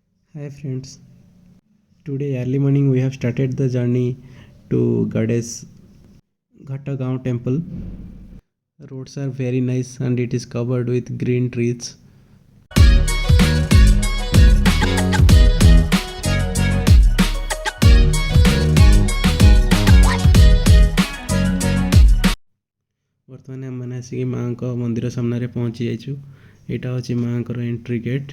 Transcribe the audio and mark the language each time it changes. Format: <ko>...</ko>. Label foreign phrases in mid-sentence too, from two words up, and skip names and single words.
<en>Hi friends, today early morning we have started the journey to Goddess Ghatagaon temple. Roads are very nice and it is covered with green trees.</en> <or>ବର୍ତ୍ତମାନ ଆମମାନେ ଆସିକି ମାଙ୍କ ମନ୍ଦିର ସାମ୍ନାରେ ପହଞ୍ଚି ଯାଇଛୁ। ଏଇଟା ହେଉଛି ମାଙ୍କର</or> <en>entry gate.</en>